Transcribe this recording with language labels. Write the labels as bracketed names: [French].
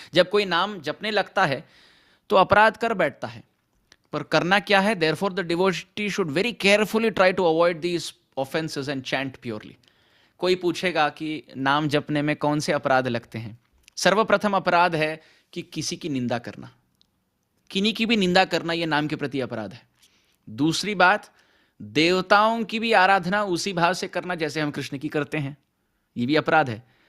[Hindi] जब कोई नाम जपने लगता है तो अपराध कर बैठता है, पर करना क्या है? [English] Therefore the devotee should very carefully try to avoid these offenses and chant purely. [Hindi] कोई पूछेगा कि नाम जपने में कौन से अपराध लगते हैं? सर्वप्रथम अपराध है कि किसी की निंदा करना, किन्हीं की भी निंदा करना, यह नाम के प्रति अपराध है। दूसरी बात, देवताओं की भी आराधना उसी भाव से करना जैसे हम कृष्ण की करते हैं, ये भी अपराध है।